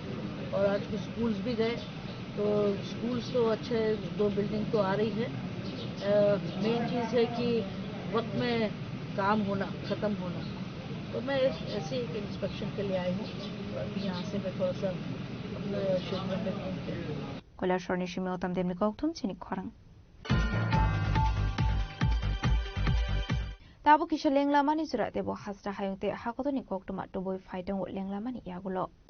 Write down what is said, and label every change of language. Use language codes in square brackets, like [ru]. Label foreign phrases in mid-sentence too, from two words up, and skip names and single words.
[hi] और आज कुछ स्कूल्स भी गए, तो स्कूल्स तो अच्छे 2 बिल्डिंग तो आ रही है। मेन चीज़ है कि वक्त में काम होना, ख़त्म होना। तो मैं ऐसे एक इंस्पेक्शन के लिए आई हूँ, यहाँ से मैं थोड़ा सा अपने क्षेत्र में घूमते हैं। [trp] কৈলাসর নিশমি ওতাম দেমনি কক্তম চিনি খরাং তাবো কিসা লেংলামানি জুরা দেব হাসরা হায়ুতে হাকতনি কক্তমা টবই ফাইদং লেংলামানি ইয়াগুলো